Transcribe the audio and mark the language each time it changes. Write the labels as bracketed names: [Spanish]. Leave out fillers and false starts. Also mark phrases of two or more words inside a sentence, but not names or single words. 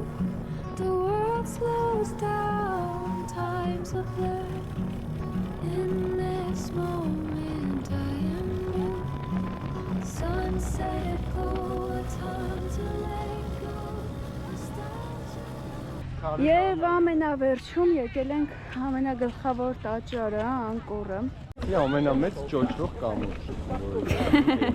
[English] The world slows down, time's a blur. In this moment I am new. Sunset glow, a time to let go. The stars. [Armenian] Եվ ամենավերջում եկել ենք ամենագլխավոր տաճարը, Անկորը։ Ամենամեծ ճոճվող կամուրջը։